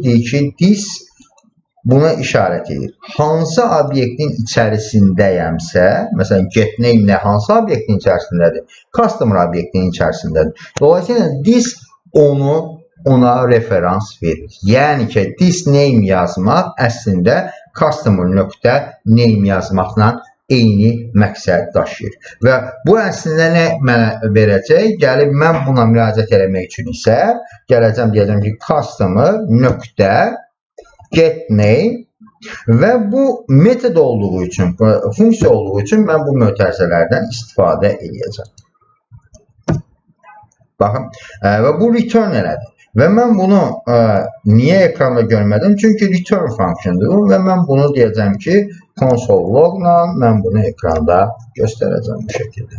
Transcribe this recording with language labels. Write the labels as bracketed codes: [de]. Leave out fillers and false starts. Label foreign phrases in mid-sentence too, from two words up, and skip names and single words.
[az] Deyir ki, this buna işarət edir. Hansı obyektin içərisindəyəmsə, məsələn, getName nə hansı obyektin içərisindədir? Customer obyektinin içərisindədir. Dolayısıyla this ona referans verir. Yəni ki, [en] this name [az] yazmaq əslində customer.name yazmaqla eyni məqsəd daşıyır. Və bu əslində nə mənə verəcək? Gəlib mən buna müraciət etmək üçün isə gələcəm, deyəcəm ki, customer nöqtə [en] get name [az] və bu metod olduğu üçün, funksiya olduğu üçün mən bu mötərizələrdən istifadə edəcəm. Baxın, və bu return elədir. Və mən bunu niyə ekranda görmədim? Çünki return funksiyadır və mən bunu deyəcəm ki, [en] console logla [az] mən bunu ekranda göstərəcəm bu şəkildə.